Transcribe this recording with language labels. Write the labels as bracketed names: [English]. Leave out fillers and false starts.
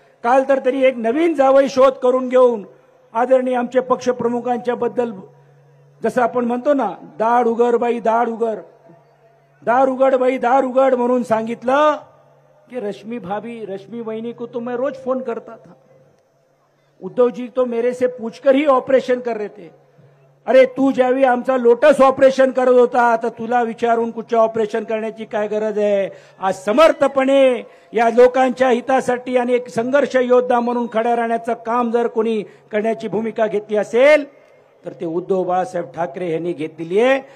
[Marathi] काल तर तरी एक नवीन जावई शोध करून घेऊन आदरणीय आमचे पक्षप्रमुखांच्या बद्दल जसं आपण म्हणतो ना, दाढ उघड बाई दाढ उघड, दार उघड बाई दार उघड म्हणून सांगितलं कि [Hindi] रश्मि भाभी रश्मि वहिनी को तो मैं रोज फोन करता था. उद्धव जी तो मेरे से पूछकर ही ऑपरेशन कर रहे थे. [Marathi] अरे तू ज्यावेळी आमचा लोटस ऑपरेशन करत होता तर तुला विचारून कुठच्या ऑपरेशन करण्याची काय गरज आहे. आज समर्थपणे या लोकांच्या हितासाठी आणि एक संघर्ष योद्धा म्हणून खड्या राहण्याचं काम जर कोणी करण्याची भूमिका घेतली असेल तर ते उद्धव बाळासाहेब ठाकरे यांनी घेतलेली आहे.